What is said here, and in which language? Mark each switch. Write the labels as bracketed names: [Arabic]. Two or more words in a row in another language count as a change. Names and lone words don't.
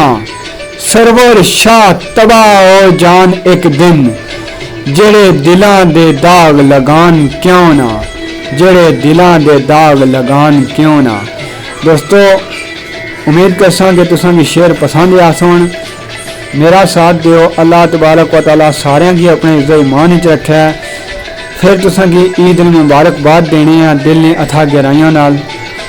[Pahari-Potwari] سرور شاہ تباہ ہو جان اک دن، جیہڑے دلاں دے داغ لگان کیوں نہ. جیہڑے دلاں دے داغ لگان کیوں نہ. دوستو، امید کرسا کہ تساں گی شعر پسند آ سن. میرا ساتھ دیو. [Arabic] الله تبارك وتعالى [Pahari-Potwari] ساریاں گی اپنے عزت ایمان چ رکھے. فیر تساں گی عید مبارکباد دینی ہے دل نے اتھا گہرائیاں نال.